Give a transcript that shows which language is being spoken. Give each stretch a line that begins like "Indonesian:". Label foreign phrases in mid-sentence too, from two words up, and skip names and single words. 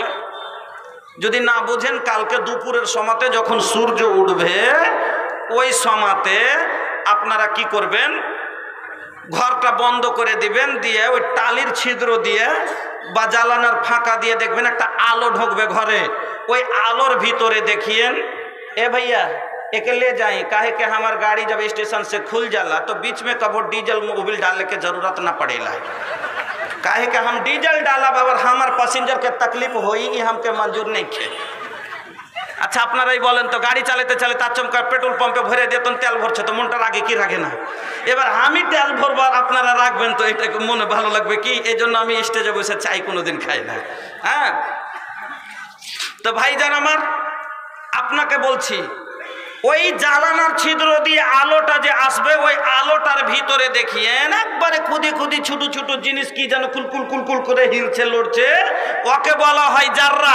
Bangla: যদি না বুঝেন, কালকে দুপুরের সময়তে যখন সূর্য উঠবে ওই সময়তে আপনারা কি করবেন, ঘরটা বন্ধ করে দিবেন, দিয়ে ওই টালির ছিদ্র দিয়ে বা জ্বালানোর ফাঁকা দিয়ে দেখবেন একটা আলো ঢুকবে ঘরে। ওই আলোর ভিতরে দেখিয়েন,
Bhojpuri: ए भैया एक ले जाए, काहे के हमार गाड़ी जब स्टेशन से खुल जाला तो बीच में कबो
English: diesel mobil
Bhojpuri: डालने के जरूरत ना पड़ेला। काहे के हम डीजल डाला बाबर हमार पैसेंजर के तकलीफ होई, हमके मंजूर नहीं खे।
Bangla: अच्छा আপনারাই বলেন তো, গাড়ি চালাতে চালাতে আচমকা
English: petrol pump
Bangla: ভরে দিতেন, তেল ভরছে তো মনটা রাগে কি রাগে না? এবার আমি তেল ভরবো আর আপনারা রাখবেন তো এটা মনে ভালো লাগবে কি? এই জন্য আমি স্টেজে বসে চাই কোনোদিন খাই না। হ্যাঁ, তো ভাইজান আমার আপনাকে বলছি, ওই জ্বালানোর ছিদ্র দিয়ে আলোটা যে আসবে, ওই আলোটার ভিতরে দেখিয়েন একবারে খুদি খুদি ছোট ছোট জিনিস কি যেন কুলকুল কুলকুল করে হিলছে লড়ছে, ওকে বলা হয় জাররা।